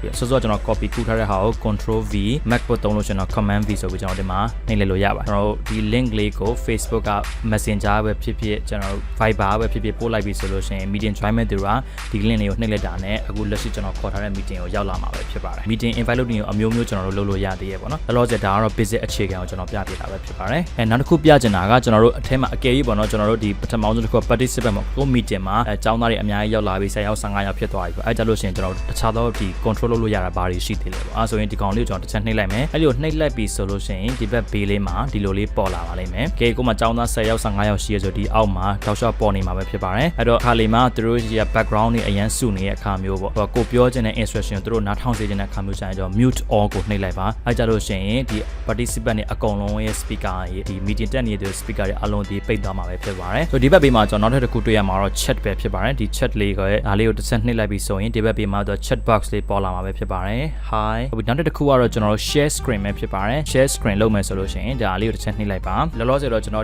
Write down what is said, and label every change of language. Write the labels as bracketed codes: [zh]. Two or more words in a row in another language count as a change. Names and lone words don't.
[my] ပြီးဆိုတော့ကျွန်တော် copy ကူးထားတဲ့ဟာကို [en] Control V [my] MacBook သုံးလို့ကျွန်တော် [en] Command V [my] ဆိုပြီးကျွန်တော်ဒီမှာနှိပ်လိုက်လို့ရပါတယ်ကျွန်တော်ဒီ link လေးကို Facebook က Messenger ပဲဖြစ်ဖြစ်ကျွန်တော် Viber ပဲဖြစ်ဖြစ်ပို့ လိုက်ပြီဆိုလို့ရှိရင် [en] meeting join [my] မဲ့သူကဒီ link လေးကိုနှိပ်လိုက်တာနဲ့အခုလက်ရှိကျွန်တော်ခေါ်ထားတဲ့ meeting ကိုရောက်လာမှာပဲဖြစ်ပါတယ် [en] meeting invite [my] လုပ်နေ အမျိုးမျိုးကျွန်တော်တို့လုပ်လို့ရသေးရဲ့ပေါ့နော်လောလောဆယ်ဒါကတော့ basic အခြေခံကိုကျွန်တော်ပြပြတာပဲဖြစ်ပါတယ်နောက်တစ်ခုပြချင်တာကကျွန်တော်တို့အထက်မှာအကယ်၍ပေါ့နော်ကျွန်တော်တို့ဒီပထမဆုံးတစ်ခု participant မှာကို meeting မှာအကြောင်းသားတွေအများကြီးရောက်လာပြီး10ယောက်15ယောက်ဖြစ်သွားပြီပေါ့အဲကြလို့ရှိရင်ကျွန်တော်တခြားသောဒီ control လုပ်လို့ရတာဘာတွေရှိသေးလဲပေါ့အဲဆိုရင်ဒီကောင်လေးကိုကျွန်တော်တစ်ချက်နှိပ်လိုက်မယ်အဲ့ဒီကိုနှိပ်လိုက်ပြီဆိုလို့ရှိရင်ဒီဘက်ဘေးလေးမှာဒီလိုလေးပေါ်လာပါလိမ့်မယ်ကဲကိုမှအကြောင်းသား10ယောက်15ယောက်ရှိရဆိုဒီအောက်မှာတောက်လျှောက်ပေါ်နေမှာပဲဖြစ်ပါတယ်အဲ့တော့ခါ ခါလေးမှာသူတို့ရဲ့ background တွေအရန်စုနေတဲ့အခါမျိုးပေါ့ကိုပြောချင်တဲ့ instruction ကိုသူတို့နားထောင်စေချင်တဲ့အခါမျိုးဆိုင်တော့ [en] mute all [my] ကိုနှိပ်လိုက်ပါအဲကြလို့ရှိရင်ဒီ participant တွေအကုန်လုံးရဲ့ speaker ရဲ့ဒီ meeting တက်နေတဲ့ speaker တွေအလုံးဒီပိတ်သွားမှာပဲဖြစ်ပါတယ်ဆိုဒီဘက်ဘေးမှာကျွန်တော်နောက်ထပ်တစ်ခုတွေ့ရမှာတော့ chat ပဲဖြစ်ပါတယ်ဒီ chat လေးကဒါလေးကိုတစ်ချက်နှိပ်လိုက်ပြီးဆိုရင်ဒီဘက်ဘေးမှာတော့ [en] chat box [my] လေးပေါ်လာမှာပဲဖြစ်ပါတယ် hi နောက်တစ်ခုကတော့ကျွန်တော်တို့ [en] share screen [my] ပဲဖြစ်ပါတယ် [en] share screen [my] လုပ်မယ်ဆိုလို့ရှိရင်ဒါလေးကိုတစ်ချက်နှိပ်လိုက်ပါလောလောဆယ်တော့ကျွန်တော်